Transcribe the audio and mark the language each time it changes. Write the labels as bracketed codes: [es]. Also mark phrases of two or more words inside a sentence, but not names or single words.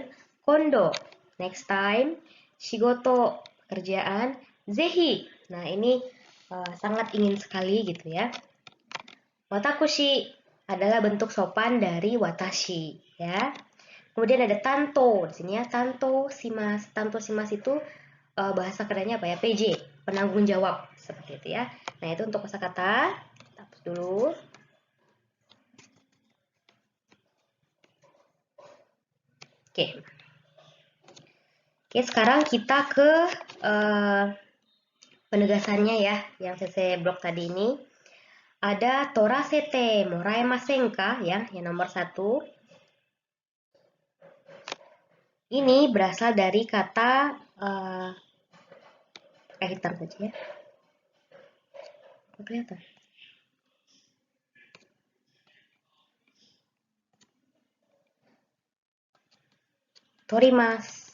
[id] Kondo, [en] next time. [id] Shigoto, pekerjaan. Zehi, nah ini sangat ingin sekali gitu, ya. Watakushi adalah bentuk sopan dari watashi, ya. Kemudian ada tanto, di sini, ya, [ja] tanto shimasu. Tanto shimasu [id] itu bahasa kerennya apa, ya? PJ, penanggung jawab, seperti itu, ya. Nah, itu untuk kosakata. Kita hapus dulu. Oke, sekarang kita ke penegasannya, ya, yang saya blok tadi ini. [ja] Ada torasete moraemasen ka, ya, [id] yang nomor 1. Ini berasal dari kata hitam saja, ya. Kelihatan. Torimas.